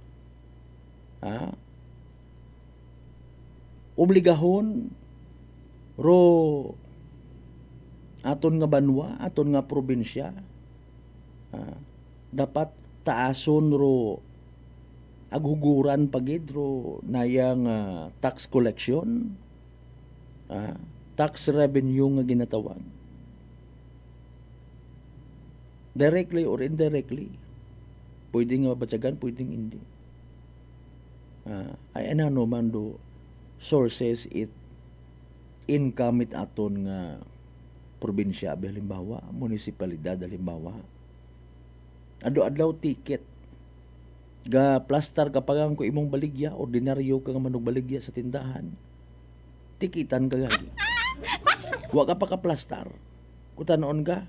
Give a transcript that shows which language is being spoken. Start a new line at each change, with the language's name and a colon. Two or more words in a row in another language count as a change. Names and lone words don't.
Aklanon: Obligahon ro aton nga banwa, aton nga probinsya. Dapat taason ro aghuguran pagid ro nayang
English: tax collection, tax revenue
Aklanon: nga ginatawag.
English: Directly or indirectly.
Filipino: Pwedeng mabatyagan, pwedeng hindi.
Aklanon: Ay ano man do sources it income it aton nga probinsya halimbawa, munisipalidad halimbawa. Ado-adlaw ticket ga plaster kapagang ko imong baligya, ordinaryo ka nga manug baligya sa tindahan, tikitan ka gagi. Wa ka pa ka plaster. Kutanoon ka.